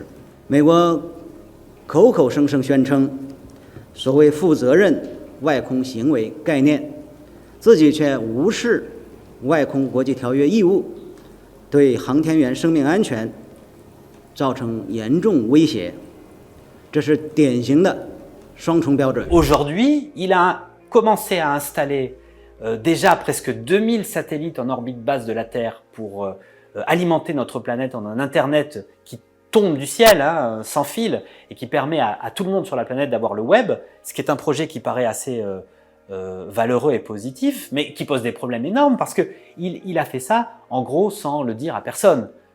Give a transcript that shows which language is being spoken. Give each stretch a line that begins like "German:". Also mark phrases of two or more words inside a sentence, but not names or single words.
Chinese: 美国口口声声宣称所谓负责任外空行为概念，自己却无视外空国际条约义务，对航天员生命安全造成严重威胁。这是典型的双重标准。
French: Aujourd'hui, il a commencé à installer déjà presque 2000 satellites en orbite basse de la Terre pour alimenter notre planète en un Internet qui tombe du ciel, sans fil, et qui permet à tout le monde sur la planète d'avoir le web, ce qui est un projet qui paraît assez valeureux et positif, mais qui pose des problèmes énormes parce qu'il a fait ça, en gros, sans le dire à personne.